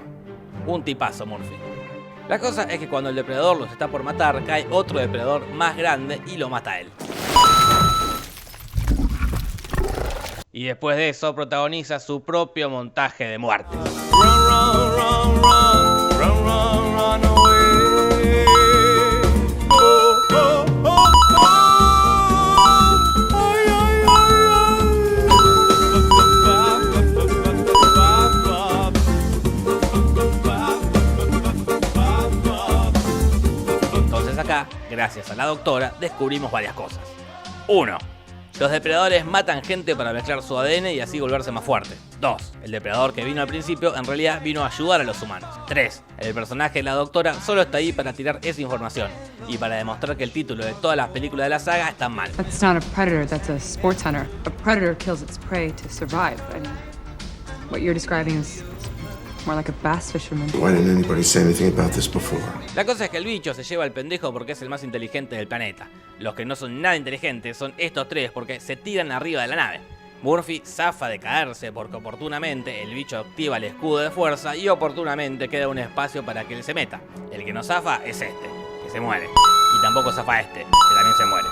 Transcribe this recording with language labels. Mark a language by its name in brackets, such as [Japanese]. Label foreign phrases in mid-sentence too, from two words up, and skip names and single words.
[Spanish] Un tipazo Murphy. La cosa es que cuando el depredador los está por matar, cae otro depredador más grande y lo mata a él. Y después de eso protagoniza su propio montaje de muertes. [English] Run, run, run, run, run, run, run away. Oh, oh, oh, oh. Ay, ay, ay, ay. [Spanish] Entonces acá, gracias a la doctora, descubrimos varias cosas. 1. Los depredadores matan gente para mezclar su ADN y así volverse más fuertes. 2. El depredador que vino al principio en realidad vino a ayudar a los humanos. 3. El personaje de la doctora solo está ahí para tirar esa información y para demostrar que el título de todas las películas de la saga están mal. [English] That's not a predator, that's a sports hunter. A predator kills its prey to survive. And what you're describing is More like a bass fisherman. Why didn't anybody say anything about this before? [Spanish] La cosa es que el bicho se lleva al pendejo porque es el más inteligente del planeta. Los que no son nada inteligentes son estos tres porque se tiran arriba de la nave. Murphy zafa de caerse porque oportunamente el bicho activa el escudo de fuerza y oportunamente queda un espacio para que él se meta. El que no zafa es este, que se muere. Y tampoco zafa este, que también se muere.